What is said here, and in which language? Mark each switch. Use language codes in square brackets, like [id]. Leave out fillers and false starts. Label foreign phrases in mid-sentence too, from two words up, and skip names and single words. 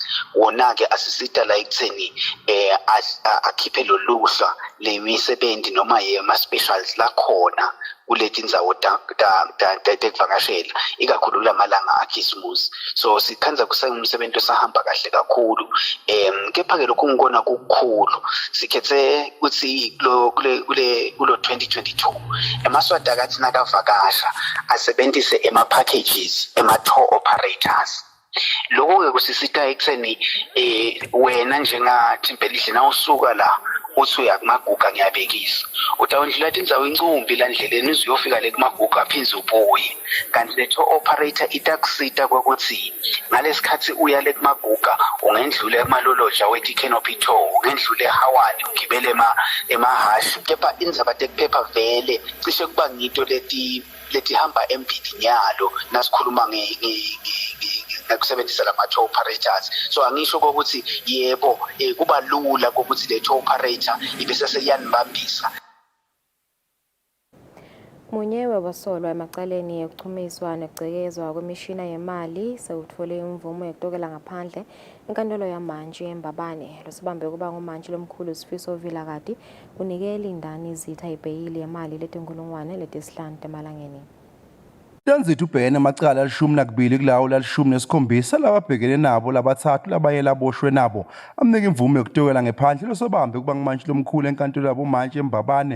[ss] Wona ke asisita la ekutheni akhiphe loluhla lemisebenzi noma yema specials la khona kuleti ndzawo tekuvakashela ikakhulu lamalanga akhisimusi. So sikhanza kusemsebenzi osahamba kahle kakhulu. Kepha ke lokhu ngikona kukhulu sikhethe ukuthi kule 2022 eMaswati akathi nakavakasha asebenzise ema-packages ema- [en] tour operators. [ss] Lokho ke kusisita ekutheni wena njengathi impela na usuka la uthi uyakumaguga ngiyabekisa utawundlula indzawo incumbi la ndleleni uzuyofika le kumaguga aphinze ubuye. Kanti le [en] tour operator [ss] itakusita ukuthi ngalesikhathi uya le kumaguga ungendlula emaloloja wethi [en] canopy tour [ss] ungendlula eHawani ugibele emahashi. Kepha indzaba tekuphepha vele cishe kuba ngito leti hamba embili nyalo nasikhuluma kusebenzisa lama- [en] tour operators. [ss] So angisho ukuthi yebo kuba lula ukuthi le [en] tour operator [ss] ibe seseyanibambisa. Munye wabasolwa emacaleni ekuchumiswa nekugcekezwa kwemishina yemali sewuthole imvumo yokutokela ngaphandle enkantolo yamanje eMbabane. Losibambe kuba ngumantshi lomkhulu Sifiso Vilakati unikele indani izitha ibheyili yemali letinkulungwane letisihlanu emalangeni. Tanzithu ubhekene amacala ali-12 kulawo la-17 lababhekene nabo labathathu labaye laboshwe nabo amnika imvume yokutokela ngephandle losobambe kuba ngumantshi lomkhulu enkantolo yabomantshi eMbabane.